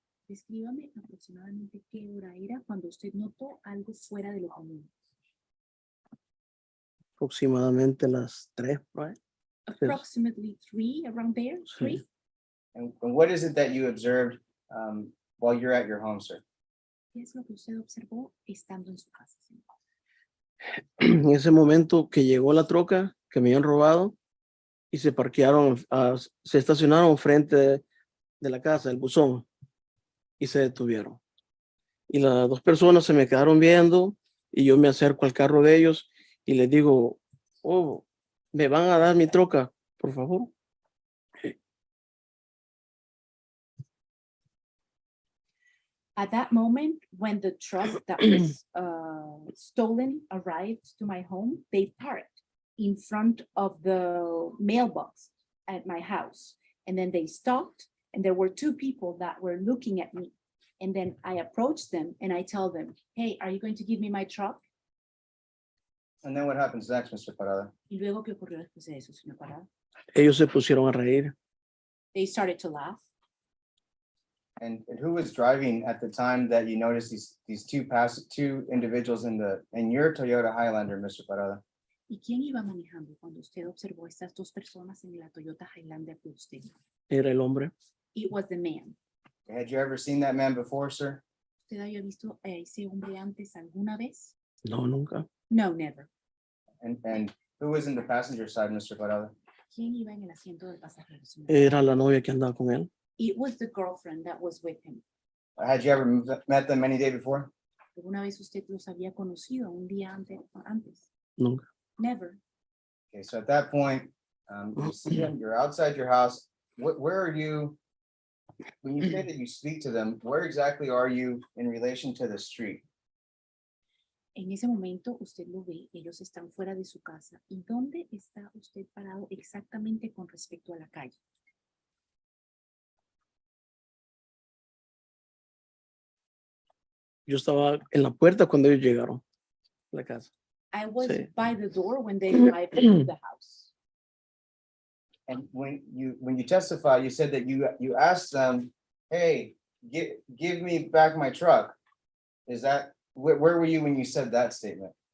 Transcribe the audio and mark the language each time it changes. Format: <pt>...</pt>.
<es>Descríbame aproximadamente qué hora era cuando usted notó algo fuera de lo común. Aproximadamente las 3, right?</es> <en>Approximately 3, around there, 3. And what is it that you observed while you're at your home, sir?</en> <es>¿Qué es lo que usted observó estando en su casa, señor? En ese momento que llegó la troca que me habían robado y se parquearon, se estacionaron frente de la casa, el buzón, y se detuvieron. Y las dos personas se me quedaron viendo y yo me acerco al carro de ellos y les digo, oh, ¿me van a dar mi troca, por favor?</es> <en>At that moment, when the truck that was stolen arrived to my home, they parked in front of the mailbox at my house. And then they stopped, and there were two people that were looking at me. And then I approached them and I tell them, hey, are you going to give me my truck? And then what happens next, Mr. Parada?</en> <es>Y luego, ¿qué ocurrió después de eso, señor Parada? Ellos se pusieron a reír.</es> <en>They started to laugh. And who was driving at the time that you noticed these two individuals in your Toyota Highlander, Mr. Parada?</en> <es>¿Y quién iba manejando cuando usted observó estas dos personas en la Toyota Highlander que usted? Era el hombre.</es> <en>It was the man. Had you ever seen that man before, sir?</en> <es>¿Usted había visto a ese hombre antes alguna vez? No, nunca.</es> <en>No, never. And who was in the passenger side, Mr. Parada?</en> <es>¿Quién iba en el asiento del pasajero, señor? Era la novia que andaba con él.</es> <en>It was the girlfriend that was with him. Had you ever met them any day before?</en> <es>¿Alguna vez usted los había conocido un día antes? Nunca.</es> <en>Never. Okay, so at that point, you see them, you're outside your house. Where are you? When you say that you speak to them, where exactly are you in relation to the street?</en> <es>En ese momento usted lo ve, ellos están fuera de su casa. ¿Y dónde está usted parado exactamente con respecto a la calle? Yo estaba en la puerta cuando ellos llegaron a la casa.</es> <en>I was</en> <es>Sí.</es> <en>by the door when they arrived to the house. And when you testify, you said that you asked them, hey, give me back my truck. Is that, where were you when you said that statement?</en>